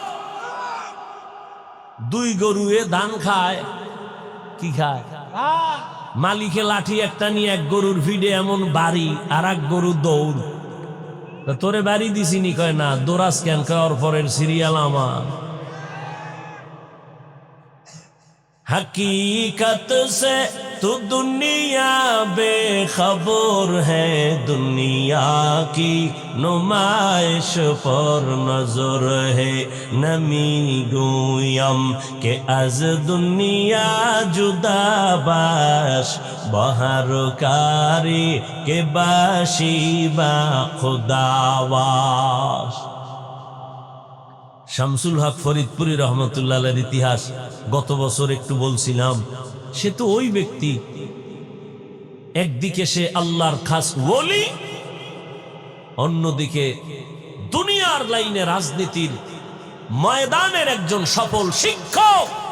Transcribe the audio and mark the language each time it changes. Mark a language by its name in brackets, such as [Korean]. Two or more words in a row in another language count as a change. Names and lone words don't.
[Bangla] 2 গরুয়ে ধান খায়, কি খায়? মালিকে লাঠি একটা নিয়ে এক গরুর ভিড়ে এমন বাড়ি, আর এক গরু দৌড়। তোরে বাড়ি দিছিনি? কয় না। দোরাস কেন? কয় ওর পরের সিরিয়াল আমার। [Urdu] حقیقت سے تو دنیا بےخبر ہے، دنیا کی نمائش پر نظر ہے. [Persian] نمی‌گویم که از دنیا جدا باش، بهر کاری که باشی با خداباش. [Bangla] শামসুল হক ফরিদপুরি রহমতুল্লাহ আলাইহির ইতিহাস গত বছর একটু বলছিলাম। সে তো ওই ব্যক্তি, একদিকে সে আল্লাহর খাস ওলি, অন্যদিকে দুনিয়ার লাইনে রাজনীতির ময়দানের একজন সফল শিক্ষক।